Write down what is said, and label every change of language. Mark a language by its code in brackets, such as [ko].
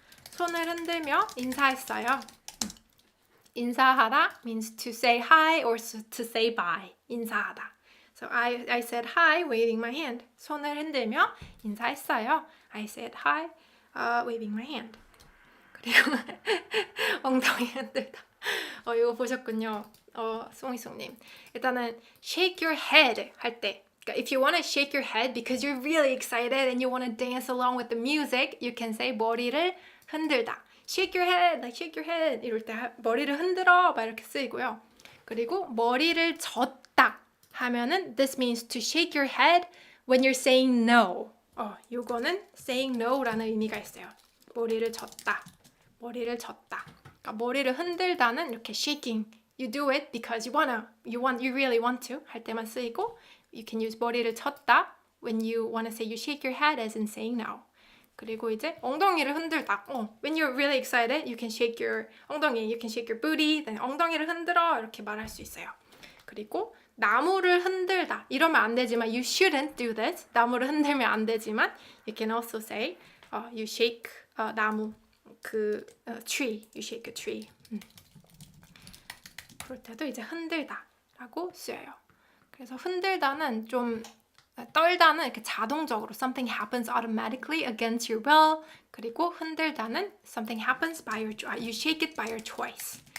[ko] 손을 흔들며 인사했어요. [en] 인사하다 means to say hi or to say bye. [ko] 인사하다. [en] So I said hi, waving my hand. [ko] 손을 흔들며 인사했어요. [en] I said hi, waving my hand. [ko] 그리고 엉덩이 흔들다. 이거 보셨군요. [en] 송이송님. [ko] 일단은 [en] shake your head 할 때. 그러니까 if you want to shake your head because you're really excited and you want to dance along with the music, you can say [ko] 머리를 흔들다. [en] Shake your head, like shake your head. [ko] 이럴 때 머리를 흔들어 막 이렇게 쓰이고요. 그리고 머리를 젓다 하면은 [en] this means to shake your head when you're saying no. [ko] 요거는 saying no라는 의미가 있어요. 머리를 젓다. 그러니까 머리를 흔들다는 이렇게 shaking. [en] You do it because you really want to [ko] 할 때만 쓰이고 [en] you can use [ko] 머리를 쳤다 [en] when you want to say you shake your head as in saying no. [ko] 그리고 이제 엉덩이를 흔들다. [en] When you're really excited, you can shake your 엉덩이, you can shake your booty. [ko] then 엉덩이를 흔들어 이렇게 말할 수 있어요. 그리고 나무를 흔들다. 이러면 안 되지만 [en] you shouldn't do this. [ko] 나무를 흔들면 안 되지만 [en] you can also say you shake 나무. tree, you shake a tree. [ko] 그럴 때도 이제 흔들다라고 쓰여요. 그래서 흔들다는 좀 떨다는 이렇게 자동적으로 [en] something happens automatically against your will. [ko] 그리고 흔들다는 [en] something happens by your you shake it by your choice.